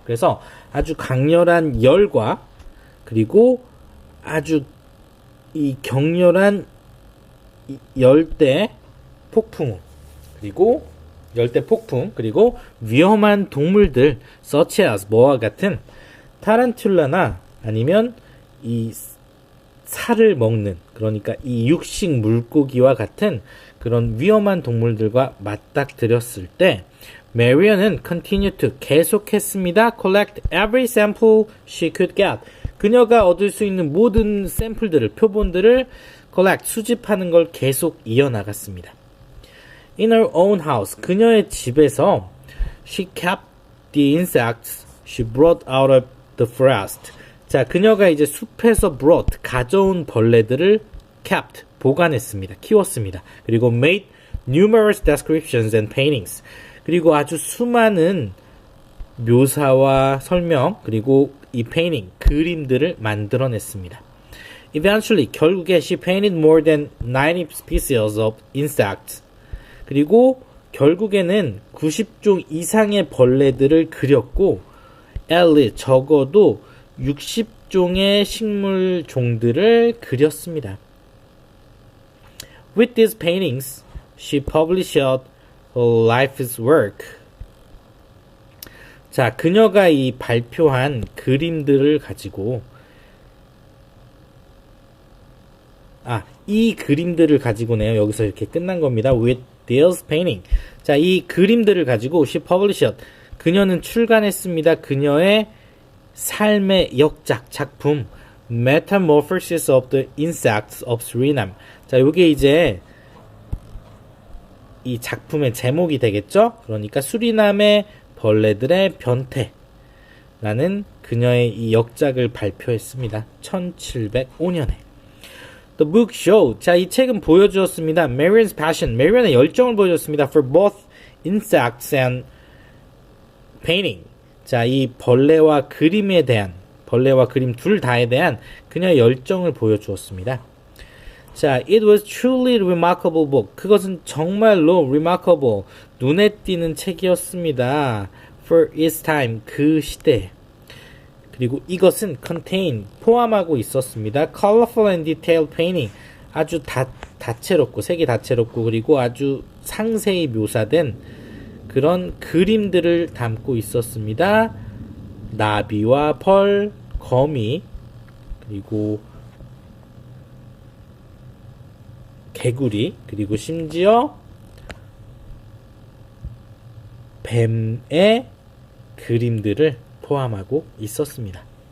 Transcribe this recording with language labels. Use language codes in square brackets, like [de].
[ko] 그래서 아주 강렬한 열과 그리고 아주 이 격렬한 열대 폭풍 그리고 열대 폭풍 그리고 위험한 동물들 [en] such as [ko] 뭐와 같은 타란툴라나 아니면 이 살을 먹는 그러니까 이 육식 물고기와 같은 그런 위험한 동물들과 맞닥뜨렸을 때 메리언은 [en] continue to [ko] 계속했습니다. [en] collect every sample she could get. [ko] 그녀가 얻을 수 있는 모든 샘플들을 표본들을 collect 수집하는 걸 계속 이어나갔습니다. [en] In her own house [ko] 그녀의 집에서 [en] she kept the insects she brought out of the forest. [ko] 자, 그녀가 이제 숲에서 brought, 가져온 벌레들을 kept, 보관했습니다. 키웠습니다. 그리고 [en] made numerous descriptions and paintings. [ko] 그리고 아주 수많은 묘사와 설명, 그리고 이 painting, 그림들을 만들어냈습니다. [en] Eventually, [ko] 결국에 [en] she painted more than 90 species of insects. [ko] 그리고 결국에는 90종 이상의 벌레들을 그렸고, [en] at least [ko] 적어도 60종의 식물 종들을 그렸습니다. [en] With these paintings, she published her life's work. [ko] 자, 그녀가 이 발표한 그림들을 가지고 이 그림들을 가지고네요. 여기서 이렇게 끝난 겁니다. [en] With these paintings. [ko] 자, 이 그림들을 가지고 [en] she published. [ko] 그녀는 출간했습니다. 그녀의 삶의 역작 작품 Metamorphosis of the Insects of Suriname. 자, 요게 이제 이 작품의 제목이 되겠죠? 그러니까 수리남의 벌레들의 변태라는 그녀의 이 역작을 발표했습니다. 1705년에. [en] The book showed. [ko] 자, 이 책은 보여주었습니다. [en] Marion's passion. [ko] Marion의 열정을 보여줬습니다. [en] For both insects and painting. [ko] 자, 이 벌레와 그림에 대한, 벌레와 그림 둘 다에 대한 그녀의 열정을 보여주었습니다. [en] 자, it was truly remarkable book. [ko] 그것은 정말로 remarkable, 눈에 띄는 책이었습니다. [en] For its time, [ko] 그 시대. 그리고 이것은 contain, 포함하고 있었습니다. [en] Colorful and detailed painting, [ko] 아주 다채롭고, 색이 다채롭고, 그리고 아주 상세히 묘사된 그런 그림들을 담고 있었습니다. 나비와 벌, 거미, 그리고 개구리, 그리고 심지어 뱀의 그림들을 포함하고 있었습니다.